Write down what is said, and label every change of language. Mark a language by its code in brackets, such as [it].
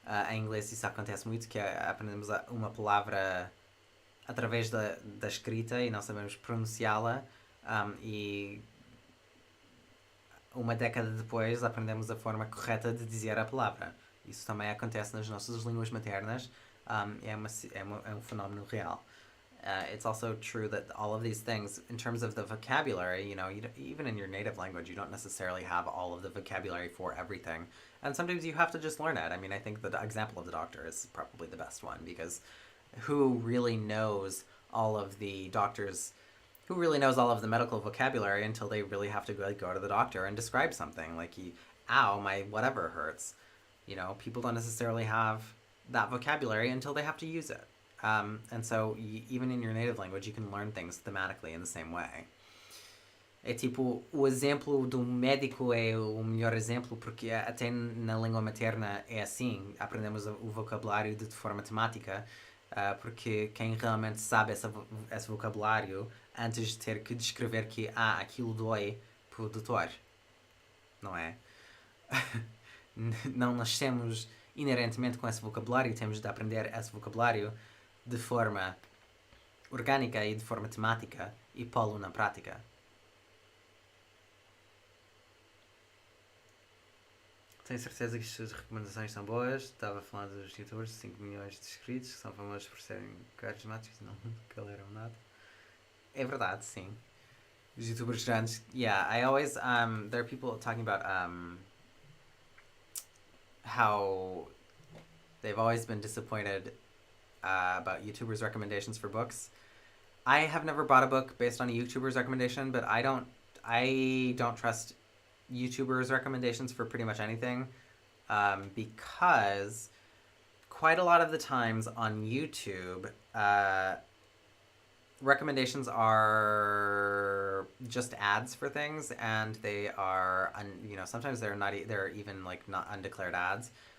[pt] Em inglês isso acontece muito, que aprendemos uma palavra através da escrita e não sabemos pronunciá-la, e uma década depois aprendemos a forma correta de dizer a palavra. Isso também acontece nas nossas línguas maternas. É um fenómeno real. [en] It's also true that all of these things, in terms of the vocabulary, even in your native language, you don't necessarily have all of the vocabulary for everything. And sometimes you have to just learn it. I mean, I think the example of the doctor is probably the best one, because who really knows all of the medical vocabulary until they really have to go to the doctor and describe something like, ow, my whatever hurts. People don't necessarily have that vocabulary until they have to use it. And so even in your native language, you can learn things thematically in the same way. [pt] É tipo, o exemplo do médico é o melhor exemplo, porque até na língua materna é assim, aprendemos o vocabulário de forma temática, porque quem realmente sabe esse vocabulário antes de ter que descrever que aquilo dói pro doutor, não é? Não nascemos inerentemente com esse vocabulário, temos de aprender esse vocabulário de forma orgânica e de forma temática e pô-lo na prática. Tenho certeza que as suas recomendações são boas. Estava falando dos youtubers de 5 milhões de inscritos que são famosos por serem carismáticos, não caleram nada. É verdade, sim. Os youtubers grandes. [en] Yeah, I always there are people talking about how they've always been disappointed about YouTubers' recommendations for books. I have never bought a book based on a YouTuber's recommendation, but I don't trust YouTubers' recommendations for pretty much anything, because quite a lot of the times on YouTube, recommendations are just ads for things, and they are, sometimes they're even like not undeclared ads.